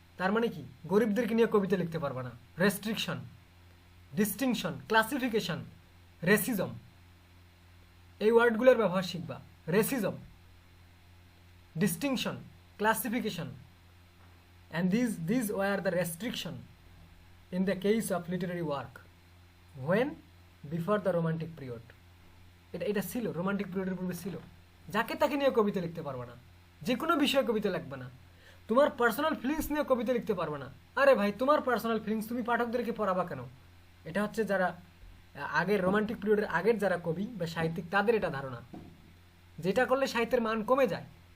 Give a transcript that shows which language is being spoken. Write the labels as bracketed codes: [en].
[bn] তার মানে কি, গরিবদেরকে নিয়ে কবিতা লিখতে পারবে না। রেস্ট্রিকশন, ডিস্টিংশন, ক্লাসিফিকেশন, রেসিজম, এই ওয়ার্ডগুলোর ব্যবহার শিখবা। [en] Racism, distinction, classification, and these were the restriction in the case of literary work when before the romantic period. [bn] এটা ছিল রোমান্টিক পিরিয়ডের পূর্বে ছিল। যাকে তাকে নিয়ে কবিতা লিখতে পারবে না, যে কোনো বিষয়ে কবিতা লিখবে না, তোমার পার্সোনাল ফিলিংস নিয়ে কবিতা লিখতে পারবে না। আরে ভাই, তোমার পার্সোনাল ফিলিংস তুমি পাঠকদেরকে পড়াবা কেন? এটা হচ্ছে যারা আগের রোমান্টিক পিরিয়ডের আগের যারা কবি বা সাহিত্যিক, তাদের এটা ধারণা, যেটা করলে সাহিত্যের মান কমে যায়।